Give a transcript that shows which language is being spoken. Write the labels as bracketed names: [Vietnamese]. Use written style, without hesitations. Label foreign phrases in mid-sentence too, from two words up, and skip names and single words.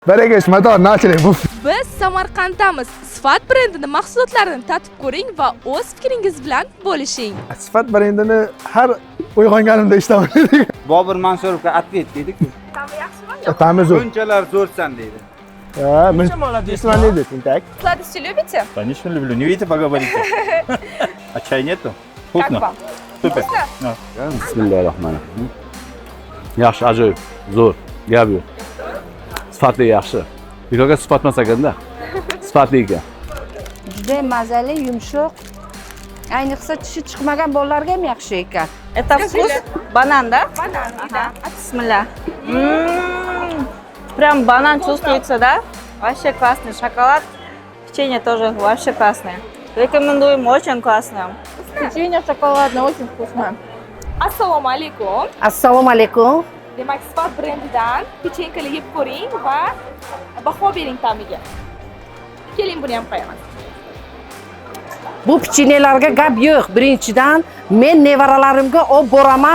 [Uzbek] Barakash, mador, nachalik bu. Biz Samarqanddamiz. Sifat brendining mahsulotlarini tatib ko'ring va o'z fikringiz bilan bo'lishing. Sifat brendini har uyg'onganimda eshitaman. Bobur Mansurovga atlet deydi-ku. Ta'mi yaxshimi? Ta'mi zo'r. Bunchalar zo'rsan deydi. Ha, men [Russian] молодец, так. Сладости любите? Конечно, люблю. Не видите, поговорите. А чай нету? Как Вкусно? вам? Супер. Вкусно? Да. [Uzbek] Bismillahirrahmanirrahim. Yaxshi, ajoyib, zo'r, gap yo'q. Sifatli yaxshi. Bekorga sifatmas ekanda. Sifatli ekan. Juda mazali, yumshoq. Ayniqsa tishi chiqmagan bolalarga ham yaxshi ekan. [Russian] Это вкус банан, да? Банан, да. Бисмилля. Прям банан чувствуется, да? Вообще классный. Шоколад, печенье тоже вообще классное. Рекомендуем, очень классное. Печенье шоколадное, очень вкусное. [Uzbek] Assalomu alaykum. Assalomu alaykum. Demak, Sifat brendidan pechenkalar yeb ko'ring va baho bering ta'miga. Keling, buni ham qo'yaman. Bu pechenyelarga gap yo'q. Birinchidan men nevaralarimga olib boraman.